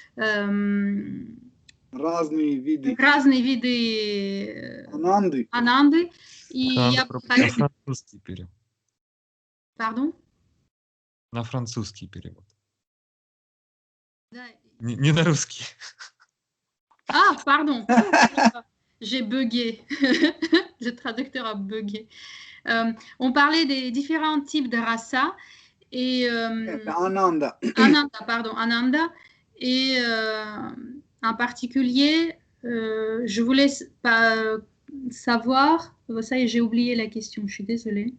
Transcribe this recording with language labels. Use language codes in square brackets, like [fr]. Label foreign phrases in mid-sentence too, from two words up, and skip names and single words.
[ru] Разные виды ананды. И я На французский перевод. [fr] Пардon? [ru] На французский перевод. Да. Не на русский. [fr] Ah, pardon. J'ai bugué. Le traducteur a bugué. On parlait des différents types de rasa. Et, Ananda. Ananda. Et en particulier, je voulais savoir, ça y est, j'ai oublié la question, je suis désolée.